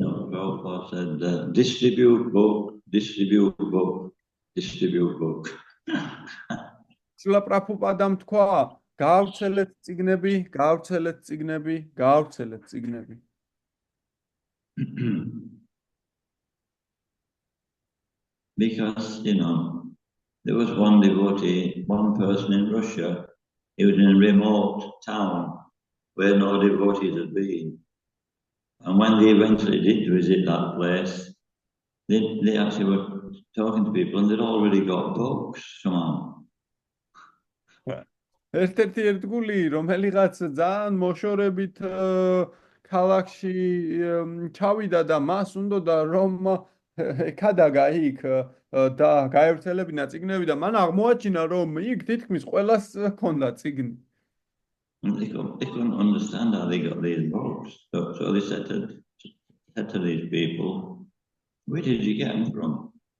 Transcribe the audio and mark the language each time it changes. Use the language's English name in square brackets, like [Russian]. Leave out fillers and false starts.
[English] Prabhupada said, distribute book, distribute book, distribute book. [Georgian] შრილა პრაბჰუპადამ თქვა, გაავრცელეთ წიგნები, გაავრცელეთ წიგნები, გაავრცელეთ წიგნები. [English] Because, there was one devotee, one person in Russia, he was in a remote town where no devotees had been. And when they eventually did visit that place, they actually were talking to people and they'd already got books somehow. [Georgian] ერთ-ერთი ერთგული, რომელიღაც ძალიან მოშორებით ქალაქში ჩავიდა და მას უნდოდა რომ ეკადაგა იქ და გაევრცელებინა წიგნები და მან აღმოაჩინა რომ იქ თითქმის ყველას ჰქონდა წიგნი. [English] And they couldn't understand how they got these books. So they said to these people, where did you get them from?